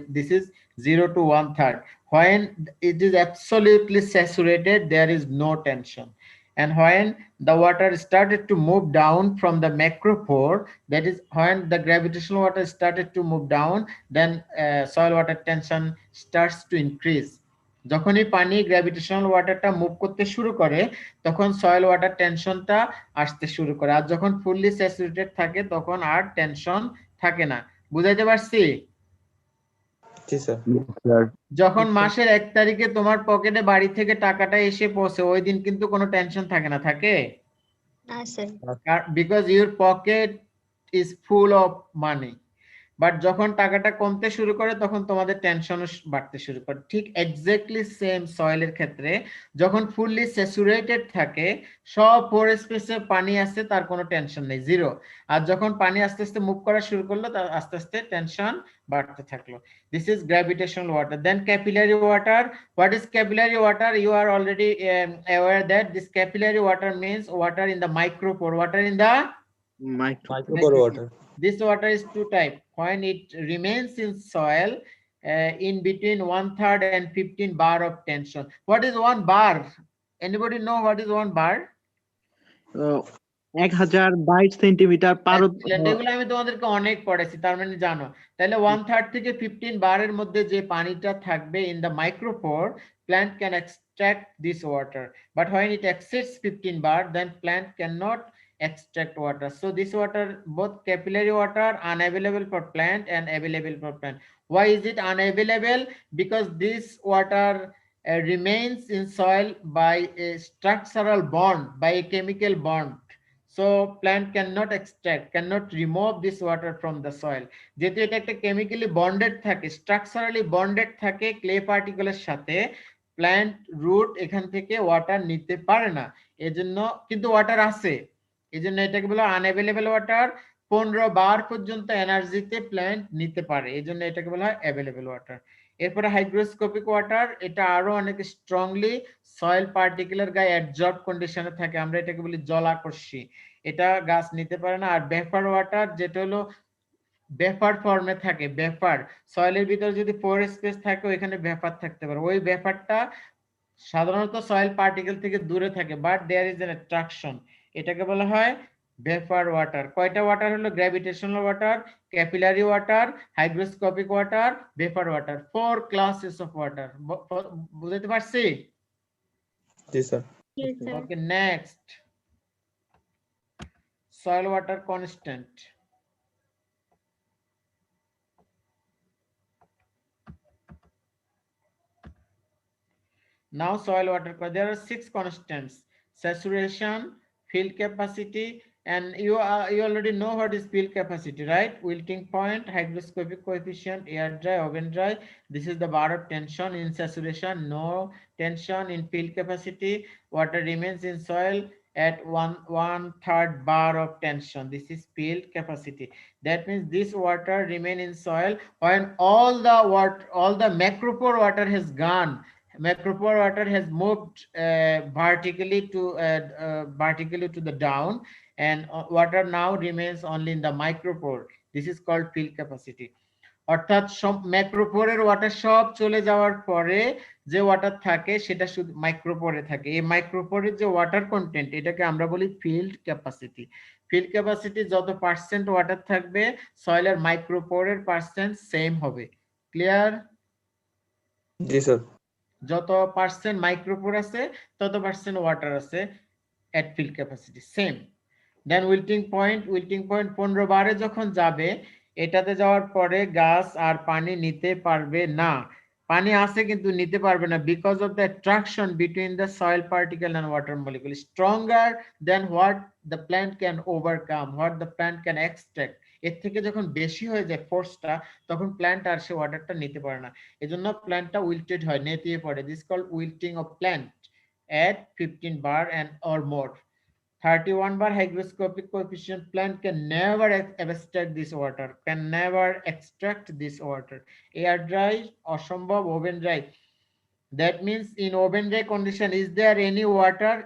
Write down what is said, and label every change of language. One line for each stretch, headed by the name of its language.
English: This is 0 to 1/3. When it is absolutely saturated, there is no tension. And when the water started to move down from the macropore, that is when the gravitational water started to move down, then soil water tension starts to increase.
Bangla: যখনই পানি gravitational ওয়াটারটা move করতে শুরু করে তখন soil water টেনশনটা আসতে শুরু করে, আর যখন ফুললি স্যাচুরেটেড থাকে তখন আর টেনশন থাকে না। বুঝাইতে পারছি? জি স্যার। যখন মাসের 1 তারিখে তোমার পকেটে বাড়ি থেকে টাকাটা এসে পৌঁছে ওই দিন কিন্তু কোনো টেনশন থাকে না, থাকে? না sir.
English: Because your pocket is full of money.
Bangla: But যখন টাকাটা কমতে শুরু করে তখন তোমাদের টেনশনও বাড়তে শুরু করে। ঠিক এক্স্যাক্টলি সেম সয়েলের ক্ষেত্রে যখন ফুললি স্যাচুরেটেড থাকে, সব পোর স্পেসে পানি আছে, তার কোনো টেনশন নেই, জিরো। আর যখন পানি আস্তে আস্তে মুভ করা শুরু করলো তার আস্তে আস্তে টেনশন বাড়তে থাকলো।
English: This is gravitational water. Then capillary water. What is capillary water? You are already aware that this capillary water means water in the micropore. Water in the Micropore water. This water is two type. When it remains in soil in between 1/3 and 15 bar of tension. What is 1 bar? Anybody know what is 1 bar?
Bangla: 1022 centimetre এগুলো আমি তোমাদেরকে অনেক পড়াইছি, তার মানে জানো। তাহলে 1/3 থেকে 15 বারের মধ্যে যে পানিটা থাকবে
English: in the micropore, plant can extract this water. But when it exceeds 15 bar, then plant cannot extract water. So this water, both capillary water, unavailable for plant and available for plant. Why is it unavailable? Because this water remains in soil by a structural bond, by a chemical bond. So plant cannot extract, cannot remove this water from the soil.
Bangla: যেহেতু এটা একটা chemically bonded থাকে, structurally bonded থাকে clay particle এর সাথে, plant root এখান থেকে water নিতে পারে না। এজন্য কিন্তু water আছে, এজন্য এটাকে বলা unavailable water। 15 বার পর্যন্ত এনার্জিতে প্ল্যান্ট নিতে পারে, এজন্য এটাকে বলা হয় available water। এরপরে হাইগ্রোস্কোপিক ওয়াটার, এটা আরো অনেক স্ট্রংলি সয়েল পার্টিকুলার গায়ে অ্যাডজর্ব কন্ডিশনে থাকে, আমরা এটাকে বলি জলাকর্ষী, এটা গাছ নিতে পারে না। আর বেফার ওয়াটার, যেটা হলো বেফার ফর্মে থাকে, বেফার সয়েলের ভিতরে যদি পোর স্পেস থাকে ওইখানে বেফার থাকতে পারে, ওই বেফারটা সাধারণত সয়েল পার্টিকেল থেকে দূরে থাকে,
English: but there is an attraction,
Bangla: এটাকে বলা হয় বেফার ওয়াটার। কয়টা ওয়াটার হলো?
English: Gravitational water, capillary water, hygroscopic water, vapour water, 4 classes of water.
Bangla: বুঝতে পারছি? জি sir.
English: Okay, next, soil water constant. Now soil water, there are 6 constants: saturation, field capacity, and you already know what is field capacity, right? Wilting point, hygroscopic coefficient, air dry, oven dry. This is the bar of tension. In saturation, no tension. In field capacity, water remains in soil at 1/3 bar of tension. This is field capacity. That means this water remain in soil when all the macropore water has gone. Macropore water has moved vertically to the down, and water now remains only in the micropore. This is called field capacity.
Bangla: অর্থাৎ সব ম্যাক্রোপোরের water সব চলে যাওয়ার পরে যে water থাকে সেটা শুধু মাইক্রোপোরে থাকে। এই মাইক্রোপোরের যে ওয়াটার কন্টেন্ট, এটাকে আমরা বলি ফিল্ড ক্যাপাসিটি। ফিল্ড ক্যাপাসিটি যত পার্সেন্ট ওয়াটার থাকবে, সয়েলের মাইক্রোপোরের পার্সেন্ট সেম হবে। ক্লিয়ার? জি স্যার। যত পার্সেন্ট মাইক্রোপোর আছে তত পার্সেন্ট ওয়াটার আছে এট ফিল্ড ক্যাপাসিটি, সেম।
English: then wilting point,
Bangla: 15 বারে যখন যাবে, এটাতে যাওয়ার পরে গাছ আর পানি নিতে পারবে না,
English: পানি আছে কিন্তু নিতে পারবে না, because of the attraction between the soil particle and water molecule stronger than what the plant can overcome, what the plant can extract.
Bangla: এর থেকে যখন বেশি হয়ে যায় ফোর্সটা, তখন প্ল্যান্ট আর সে ওয়াটারটা নিতে পারে না, এজন্য প্ল্যান্টটা উইল্টেড হয়, নেতিয়ে পড়ে।
English: This called wilting of plant at 15 bar and or more. 31 bar hygroscopic coefficient, plant can never extract this water, can never extract this water. Air dry,
Bangla: অসম্ভব,
English: oven dry. That means in oven dry condition, is there any water?